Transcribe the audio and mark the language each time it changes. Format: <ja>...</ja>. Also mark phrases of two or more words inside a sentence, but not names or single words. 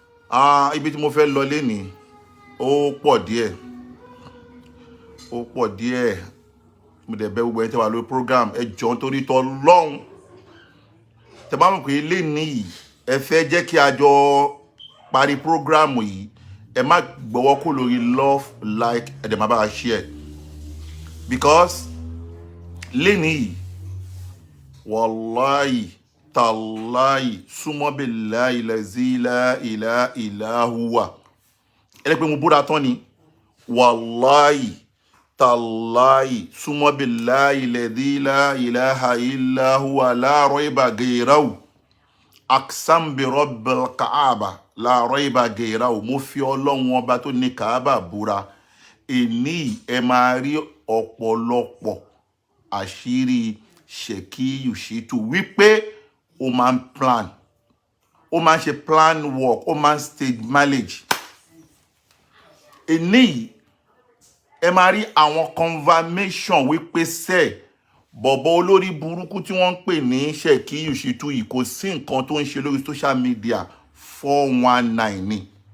<yo>Ah, ibi tí mo fẹ́ lọ lénìí, ó pọ̀ díẹ̀. Ó pọ̀ díẹ̀. Mo dẹ̀ bẹ̀ gbogbo ẹni tẹ́ wà lórí program, ẹ jọ̀ọ́ nítorí t'Ọlọ́run. Tẹ́ bá mọ̀ pé lénìí yìí, ẹ fẹ́ jẹ́ kí a jọ parí program yìí, ẹ má gbọ́wọ́ kó lórí</yo> <en>love, like,</en> <yo>ẹ dẹ̀ má bá a share.</yo> <ar>Because</ar> <yo>lénìí yìí,</yo> <ar>والله تالله ثم بالله الذي لا إله إلا هو.</ar> <yo>Ẹ lè pe mo búra tán ni.</yo> <ar>والله تالله ثم بالله الذي لا إله إلا هو لا ريب غيره. أقسم برب الكعبة لا ريب غيره.</ar> <yo>Mo fi Ọlọ́run ọba tó ní Kaaba búra. Èní ẹ máa rí ọ̀pọ̀lọpọ̀ àṣírí Shekiyu Shittu wípé ó máa ń plan. Ó máa ń ṣe</yo> <en>plan work,</en> <yo>ó máa ń</yo> <en>stage manage.</en> <yo>Èní ẹ máa rí àwọn confirmation wípé sẹ́, bọ̀bọ̀ olórí burúkú tí wọ́n ń pè ní Shekiyu Shittu yìí, kò sí nǹkan tó ń ṣe lórí</yo> <en>social media four one nine</en> <yo>ni.</yo>